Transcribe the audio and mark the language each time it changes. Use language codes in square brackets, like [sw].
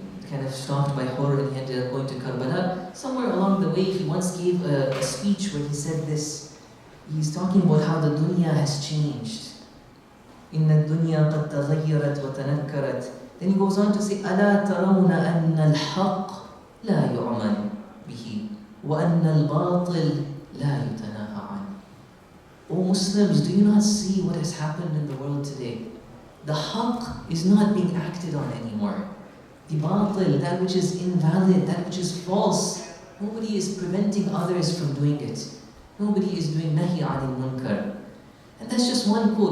[en] kind of stopped by horror and he ended up going to Karbala. Somewhere along the way, he once gave a speech where he said this. He's talking about how the dunya has changed. [ar] إن الدنيا قد تغيرت وتنكرت. [en] Then he goes on to say, [ar] ألا ترون أن الحق لا يعمل به وأن الباطل لا يتناهى عنه. [en] O Muslims, do you not see what has happened in the world today? The haqq is not being acted on anymore. The batil, that which is invalid, that which is false, nobody is preventing others from doing it. Nobody is doing nahi anil munkar. And that's just one quote.